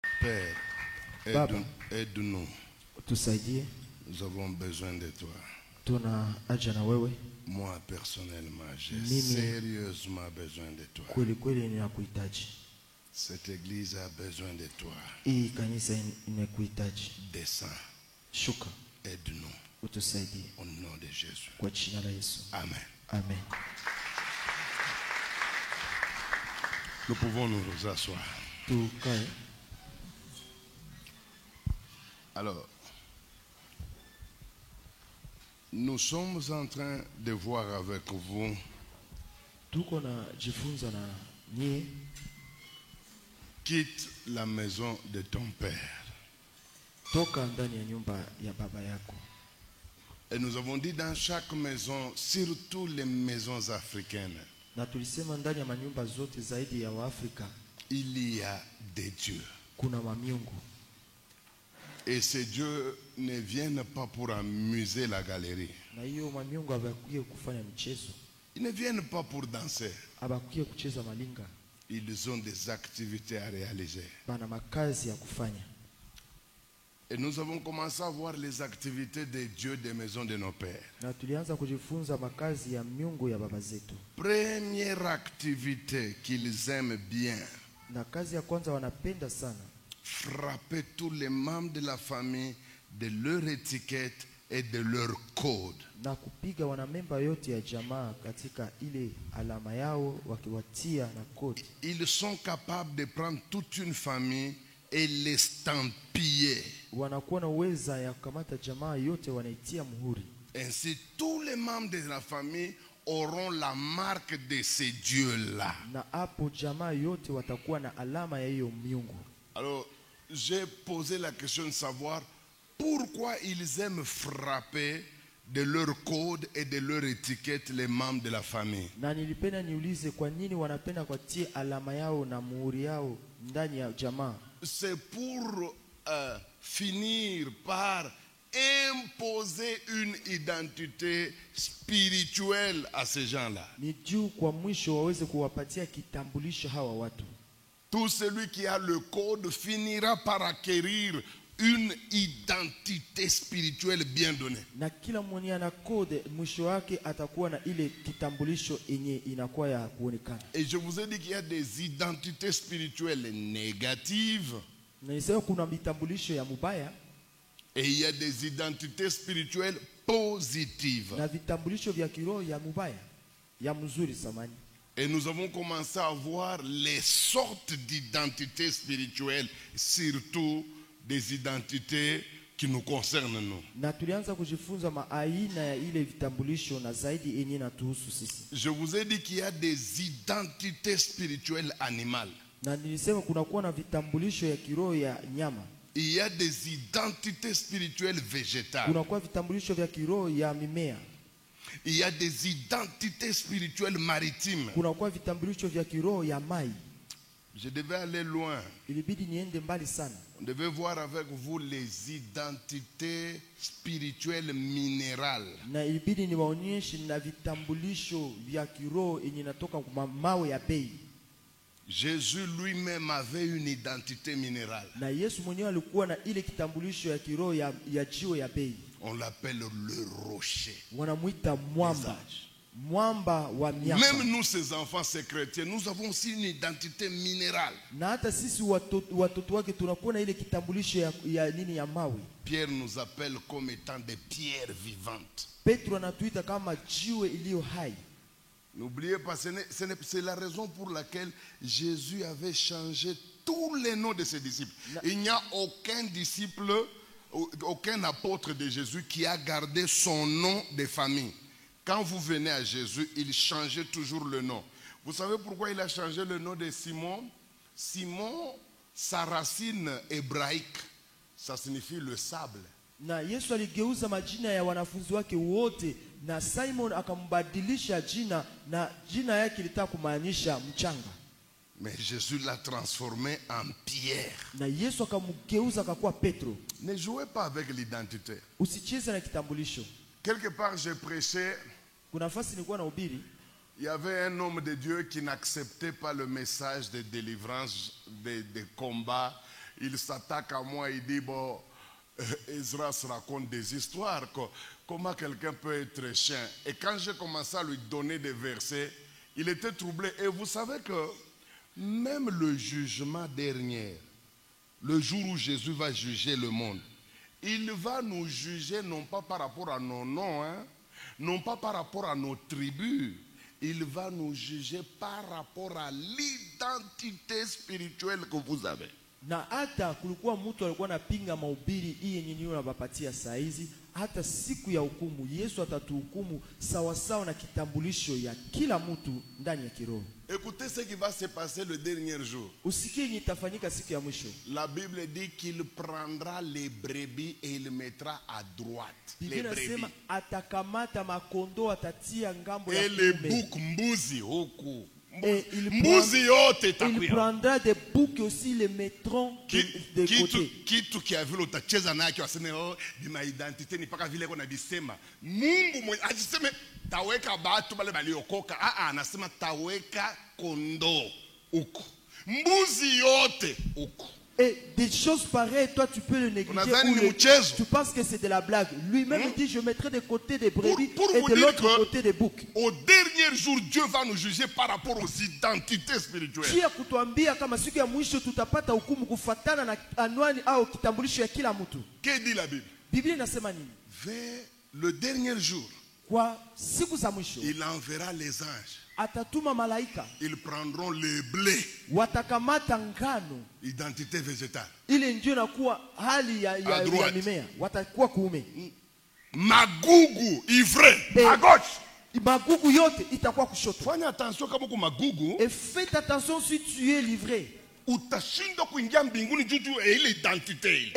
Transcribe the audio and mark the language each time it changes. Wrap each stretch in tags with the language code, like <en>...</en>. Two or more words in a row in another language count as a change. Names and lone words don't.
<fr>Père,</fr> <sw>Baba,</sw> <fr>aide-nous.</fr> <sw>tusaidie,</sw> <fr>Nous avons besoin de toi.</fr> <sw>tuna haja na wewe.</sw> <fr>Moi, personnellement, j'ai</fr> <sw>Mimi.</sw> <fr>sérieusement besoin de toi.</fr> <sw>Kweli kweli ninakuhitaji.</sw> <fr>Cette église a besoin de toi.</fr> <sw>Hii kanisa inakuhitaji.</sw> <fr>Descends,</fr> <sw>Shuka,</sw> <fr>aide-nous.</fr> <sw>utusaidie</sw> <fr>Au nom de Jésus.</fr> <sw>kwa jina la Yesu.</sw> <fr>Amen.</fr> <sw>Amen.</sw> <fr>Nous pouvons nous asseoir.</fr> <sw>Tukae.</sw> <fr>Alors, nous sommes en train de voir avec vous</fr> <sw>Tuko na jifunza na nyie,</sw> <fr>quitte la maison de ton père.</fr> <sw>toka ndani ya nyumba ya baba yako.</sw> <fr>Et nous avons dit dans chaque maison, surtout les maisons africaines,</fr> <sw>Na tulisema ndani ya manyumba zote zaidi ya Waafrika</sw> <fr>il y a des dieux.</fr> <sw>kuna mamiungu.</sw> <fr>Et ces dieux ne viennent pas pour amuser la galerie.</fr> <sw>Na hiyo mamiungu habakuye kufanya mchezo,</sw> <fr>Ils ne viennent pas pour danser.</fr> <sw>habakuye kucheza malinga.</sw> <fr>Ils ont des activités à réaliser.</fr> <sw>Bana makazi ya kufanya.</sw> <fr>Et nous avons commencé à voir les activités des dieux des maisons de nos pères.</fr> <sw>Na tulianza kujifunza makazi ya miungu ya baba zetu.</sw> <fr>Première activité qu'ils aiment bien,</fr> <sw>Na kazi ya kwanza wanapenda sana,</sw> <fr>frapper tous les membres de la famille de leur étiquette et de leur code.</fr> <sw>na kupiga wanamemba yote ya jamaa katika ile alama yao, wakiwatia na kodi.</sw> <fr>Ils sont capables de prendre toute une famille et l'estampiller.</fr> <sw>Wanakuwa na uweza ya kukamata jamaa yote, wanaitia muhuri.</sw> <fr>Ainsi, tous les membres de la famille auront la marque de ces dieux-là.</fr> <sw>Na hapo jamaa yote watakuwa na alama ya hiyo miungu.</sw> <fr>Alors, j'ai posé la question de savoir pourquoi ils aiment frapper de leur code et de leur étiquette les membres de la famille.</fr> <sw>Na nilipenda niulize kwa nini wanapenda kwatie alama yao na muhuri yao ndani ya jamaa.</sw> <fr>C'est pour finir par imposer une identité spirituelle à ces gens-là.</fr> <sw>Ni juu kwa mwisho waweze kuwapatia kitambulisho hawa watu.</sw> <fr>Tout celui qui a le code finira par acquérir une identité spirituelle bien donnée.</fr> <sw>Na kila mwenye ana kode mwisho wake atakuwa na ile kitambulisho yenye inakuwa ya kuonekana.</sw> <fr>Et je vous ai dit qu'il y a des identités spirituelles négatives</fr> <sw>Na nisema kuna vitambulisho ya mubaya</sw> <fr>et il y a des identités spirituelles positives.</fr> <sw>na vitambulisho vya kiroho ya mubaya ya mzuri samani.</sw> <fr>Et nous avons commencé à voir les sortes d'identités spirituelles, surtout des identités qui nous concernent nous.</fr> <sw>Na tulianza kujifunza maaina ya ile vitambulisho na zaidi yenye natuhusu sisi.</sw> <fr>Je vous ai dit qu'il y a des identités spirituelles animales.</fr> <sw>Na nilisema kuna kuwa na vitambulisho ya kiroho ya nyama.</sw> <fr>Il y a des identités spirituelles végétales.</fr> <sw>Kuna kuwa vitambulisho vya kiroho ya mimea.</sw> <fr>Il y a des identités spirituelles maritimes.</fr> <sw>Kuna kuwa vitambulisho vya kiroho ya mai.</sw> <fr>Je devais aller loin.</fr> <sw>Ilibidi niende mbali sana.</sw> <fr>On devait voir avec vous les identités spirituelles minérales.</fr> <sw>Na ilibidi niwaonyeshe na vitambulisho vya kiroho yenye natoka kwa mawe ya bei.</sw> <fr>Jésus lui-même avait une identité minérale.</fr> <sw>Na Yesu mwenyewe alikuwa na ile kitambulisho ya kiroho ya jiwe ya bei.</sw> <fr>On l'appelle le rocher.</fr> <sw>Wanamuita mwamba. Mwamba wa miaka.</sw> <fr>Même nous, ces enfants, ces chrétiens, nous avons aussi une identité minérale.</fr> <sw>Na hata sisi watoto wake tunakuwa na ile kitambulisho ya nini ya mawe.</sw> <fr>Pierre nous appelle comme étant des pierres vivantes.</fr> <sw>Petro anatuita kama jiwe iliyo hai.</sw> <fr>N'oubliez pas, c'est la raison pour laquelle Jésus avait changé tous les noms de ses disciples. Il n'y a aucun disciple, aucun apôtre de Jésus qui a gardé son nom de famille. Quand vous venez à Jésus, il changeait toujours le nom. Vous savez pourquoi il a changé le nom de Simon? Simon, sa racine hébraïque, ça signifie le sable.</fr> <sw>Na Yesu aligeuza majina ya wanafunzi wake wote, na Simon akambadilisha jina, na jina yake litaka kumaanisha mchanga.</sw> <fr>Mais Jésus l'a transformé en pierre.</fr> <sw>Na Yesu akamgeuza akakuwa Petro.</sw> <fr>Ne jouez pas avec l'identité.</fr> <sw>Usicheze na kitambulisho.</sw> <fr>Quelque part, j'ai prêché.</fr> <sw>Kuna nafasi nilikuwa na ubiri.</sw> <fr>Il y avait un homme de Dieu qui n'acceptait pas le message de délivrance, de combat. il s'attaque à moi, il dit, bon, Ezra se raconte des histoires, comment quelqu'un peut être chien. Et quand j'ai commencé à lui donner des versets, il était troublé. Et vous savez que même le jugement dernier, le jour où Jésus va juger le monde, il va nous juger non pas par rapport à nos noms, hein, non pas par rapport à nos tribus. Il va nous juger par rapport à l'identité spirituelle que vous avez.</fr> <sw>Na hata kulikuwa mtu alikuwa anapinga mahubiri hii yenye niyo nabapatia saa hizi, hata siku ya hukumu Yesu atatuhukumu sawa sawa na kitambulisho ya kila mtu ndani ya kiroho.</sw> <fr>Écoutez ce qui va se passer le dernier jour.</fr> <sw>Usikie yenye itafanyika siku ya mwisho.</sw> <fr>La Bible dit qu'il prendra les brebis et il mettra à droite les</fr> <sw>Biblia</sw> <fr>brebis.</fr> <sw>inasema atakamata makondo atatia ngambo ya</sw> <fr>Et les</fr> <sw>kuume. boucs mbuzi huku.</sw> <fr>Et</fr> <sw>Mbuzi yote</sw> <fr>il</fr> <sw>itakuya.</sw> <fr>prendra des boucs aussi les mettront de côté.</fr> <sw>Kitu kiavile utacheza nacho aseme oh bima identité ni paka vile kuna bisema. Mungu mwenye ajiseme taweka batu bale baliokoka. Anasema taweka kondo huku. Mbuzi yote huku.</sw> <fr>Et des choses pareilles, toi tu peux le négliger. Tu penses que c'est de la blague. Lui-même il dit je mettrai de côté des brebis et de l'autre côté des boucs. Au dernier jour, Dieu va nous juger par rapport aux identités spirituelles.</fr> <sw>Kia kutuambia kama siku ya mwisho tutapata hukumu kufuatana na anwani au kitambulisho ya kila mtu.</sw> <fr>Que dit la Bible?</fr> <sw>Biblia inasema nini?</sw> <fr>Vers le dernier jour,</fr> <sw>Kwa siku za mwisho</sw> <fr>il enverra les anges.</fr> <sw>atatuma malaika.</sw> <fr>Ils prendront le blé,</fr> <sw>Watakamata ngano.</sw> <fr>identité végétale.</fr> <sw>Ile ndio inakuwa hali ya mimea. Watakuwa kuume. Magugu, ivraie,</sw> <fr>à gauche.</fr> <sw>Magugu yote itakuwa kushoto. Fanya attention kama ku magugu.</sw> <fr>Et faites attention si tu es livré.</fr> <sw>Utashinda kuingia mbinguni juu ya ile identité.</sw>